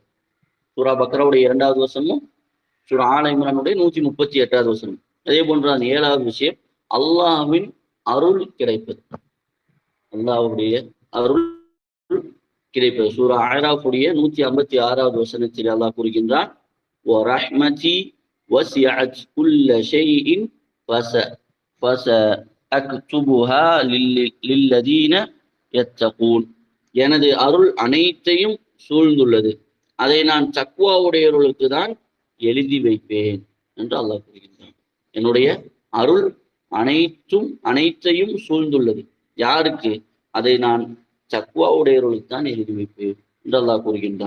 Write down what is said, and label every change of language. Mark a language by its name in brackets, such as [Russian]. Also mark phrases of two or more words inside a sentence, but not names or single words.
[Tamil] சூரா பக்ராவுடைய 2வது வசனமும் சூரா ஆல இம்ரானுடைய 138வது வசனம். அதே போன்று அந்த 7வது விஷயம் அல்லாஹ்வின் அருள் கிடைப்பது. அல்லாஹ்வுடைய அருள் கிடைப்பது. சூரா ஆராஃபுடைய 156வது வசனத்தில் அல்லாஹ் கூறுகின்றான், [Arabic] وَرَحْمَتِي وَسِعَتْ كُلَّ شَيْءٍ فَسَأَكْتُبُهَا لِلَّذِينَ يَتَّقُونَ. [Tamil] எனது அருள் அனைத்தையும் சூழ்ந்துள்ளது, அதை நான் தக்வாவுடையவர்களுக்கு தான் எழுதி வைப்பேன் என்று அல்லாஹ் கூறுகின்றான். என்னுடைய அருள் அனைத்தையும் சூழ்ந்துள்ளது. யாருக்கு? அதை நான் தக்வாவுடையவர்களுக்கு தான் எழுதி வைப்பேன் என்று அல்லாஹ் கூறுகின்றான்.